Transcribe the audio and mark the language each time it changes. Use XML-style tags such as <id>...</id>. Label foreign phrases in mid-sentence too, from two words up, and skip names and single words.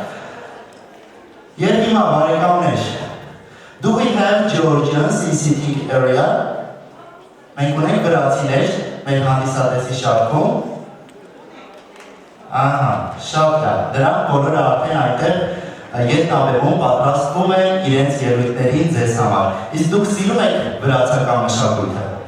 <hy>Եվ հիմա բարեկամներ,</hy> <en>do we have Georgians in sitting area?</en> <hy>Մենք ունենք վրացիներ մեր հանդիսատեսի շարքում։ Ահա, շատ լավ, դրանք բոլորը արդեն այնտեղ ետնաբեմում պատրաստվում են իրենց ելույթներին ձեզ համար։ Իսկ դուք սիրում եք վրացական մշակույթը։</hy>